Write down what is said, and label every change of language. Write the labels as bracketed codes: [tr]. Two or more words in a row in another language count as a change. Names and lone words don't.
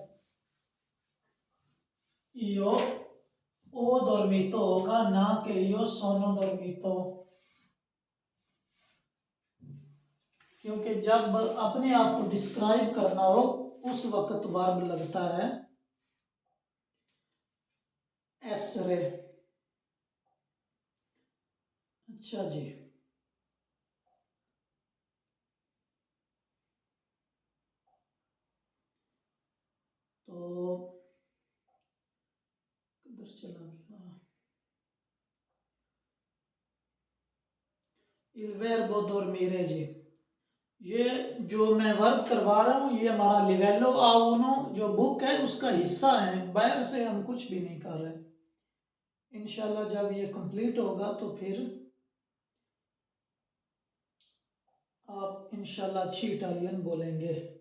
[it] io ho dormito [ur] ہوگا، نہ کہ [it] io sono dormito, [ur] کیونکہ جب اپنے آپ کو ڈسکرائب کرنا ہو اس وقت ورب لگتا ہے essere. اچھا جی، تو کدھر چلا گیا? [it] il verbo dormire [ur] جی، یہ جو میں ورک کروا رہا ہوں یہ ہمارا [it] livello A uno [ur] جو بک ہے اس کا حصہ ہے، باہر سے ہم کچھ بھی نہیں کر رہے. ان شاء اللہ جب یہ کمپلیٹ ہوگا تو پھر آپ ان شاء اللہ اچھی اٹالین بولیں گے.